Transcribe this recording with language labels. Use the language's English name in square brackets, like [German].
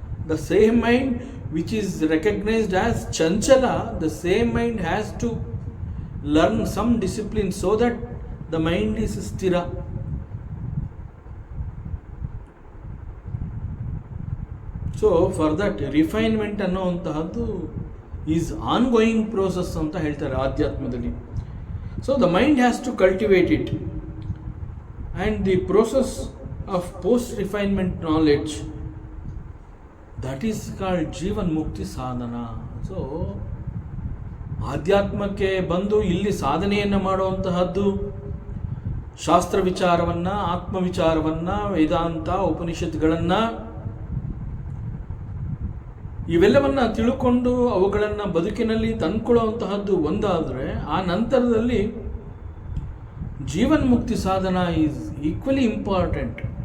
[English] The same mind which is recognised as ಚಂಚಲ, the same mind has to learn some discipline so that the mind is ಸ್ಥಿರ. So for that refinement [Kannada] ಅನ್ನುವಂತಹದ್ದು [English] is ongoing process [Kannada] ಅಂತ ಹೇಳ್ತಾರೆ ಆಧ್ಯಾತ್ಮದಲ್ಲಿ. [English] So the mind has to cultivate it. And the process of post-refinement knowledge, that is called ಜೀವನ್ ಮುಕ್ತಿ ಸಾಧನ. [Kannada] So ಆಧ್ಯಾತ್ಮಕ್ಕೆ ಬಂದು ಇಲ್ಲಿ ಸಾಧನೆಯನ್ನು ಮಾಡುವಂತಹದ್ದು ಶಾಸ್ತ್ರ ವಿಚಾರವನ್ನು, ಆತ್ಮವಿಚಾರವನ್ನು, ವೇದಾಂತ, ಉಪನಿಷತ್ಗಳನ್ನು ಇವೆಲ್ಲವನ್ನು ತಿಳ್ಕೊಂಡು ಅವುಗಳನ್ನು ಬದುಕಿನಲ್ಲಿ ತಂದ್ಕೊಳ್ಳುವಂತಹದ್ದು ಒಂದಾದರೆ, ಆ ನಂತರದಲ್ಲಿ ಜೀವನ್ ಮುಕ್ತಿ ಸಾಧನ [English] Is equally important.